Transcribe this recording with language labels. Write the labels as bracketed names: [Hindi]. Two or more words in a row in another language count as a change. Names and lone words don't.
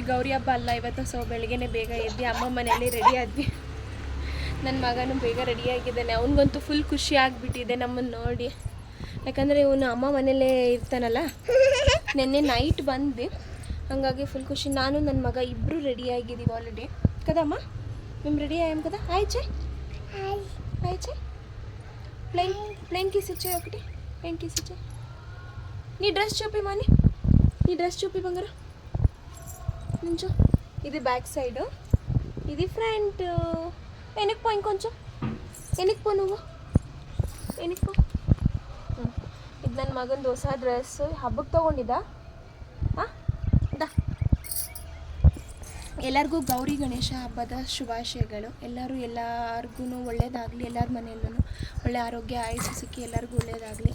[Kannada] ಗೌರಿ ಹಬ್ಬ ಅಲ್ಲ ಇವತ್ತು, ಸೊ ಬೆಳಗ್ಗೆನೇ ಬೇಗ ಎದ್ದು ಅಮ್ಮ ಮನೆಯಲ್ಲಿ ರೆಡಿ ಆದ್ವಿ. ನನ್ನ ಮಗನೂ ಬೇಗ ರೆಡಿಯಾಗಿದ್ದಾನೆ. ಅವನಿಗಂತೂ ಫುಲ್ ಖುಷಿ ಆಗಿಬಿಟ್ಟಿದೆ ನಮ್ಮನ್ನು ನೋಡಿ. ಯಾಕಂದರೆ ಇವನು ಅಮ್ಮ ಮನೇಲೇ ಇರ್ತಾನಲ್ಲ, ನೆನ್ನೆ ನೈಟ್ ಬಂದು, ಹಾಗಾಗಿ ಫುಲ್ ಖುಷಿ. ನಾನು ನನ್ನ ಮಗ ಇಬ್ಬರು ರೆಡಿಯಾಗಿದ್ದೀವಿ ಆಲ್ರೆಡಿ. [Telugu] ಕದಮ್ಮ మేము రెడీ అయ్యాం కదా. హాయ్ చెయ్, హాయ్ చెయ్. ప్లెయిన్ కిస్ ఇచ్చే ఒకటి, ప్లెయిన్ కిస్ ఇచ్చే. నీ డ్రెస్ చూపి మాని, నీ డ్రెస్ చూపి బంగారు. నుంచో. ఇది బ్యాక్ సైడ్, ఇది ఫ్రంట్. వెనక్కి పో, ఇంకొంచెం వెనక్కి పో, నువ్వు వెనక్కి పో. [Kannada] ಇದು ನನ್ನ ಮಗಂದು ಹೊಸ ಡ್ರೆಸ್, ಹಬ್ಬಕ್ಕೆ ತೊಗೊಂಡಿದ್ದ. ಎಲ್ಲರಿಗೂ ಗೌರಿ ಗಣೇಶ ಹಬ್ಬದ ಶುಭಾಶಯಗಳು. ಎಲ್ಲರಿಗೂ ಒಳ್ಳೆಯದಾಗಲಿ, ಎಲ್ಲರ ಮನೆಯಲ್ಲೂ ಒಳ್ಳೆ ಆರೋಗ್ಯ ಆಯುಷ್ಯ ಸಿಕ್ಕಿ ಎಲ್ಲರಿಗೂ ಒಳ್ಳೆಯದಾಗಲಿ.